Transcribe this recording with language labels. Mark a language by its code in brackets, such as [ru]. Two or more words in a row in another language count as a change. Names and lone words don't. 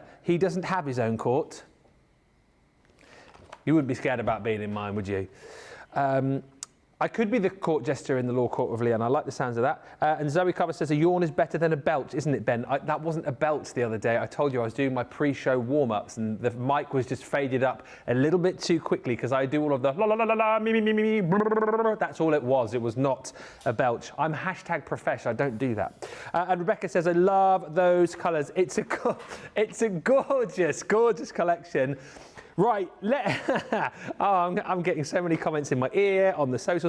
[en] He doesn't have his own court. You wouldn't be scared about being in mine, would you? I could be the court jester in the law court of Leann. I like the sounds of that. And Zoe Cover says, a yawn is better than a belch, isn't it, Ben? That wasn't a belch the other day. I told you I was doing my pre-show warm-ups and the mic was just faded up a little bit too quickly, because I do all of the la la la la la, me me me me me. That's all it was. It was not a belch. I'm #profesh. I don't do that. And Rebecca says, I love those colours. It's a gorgeous, gorgeous collection. Right, I'm getting so many comments in my ear on the socials.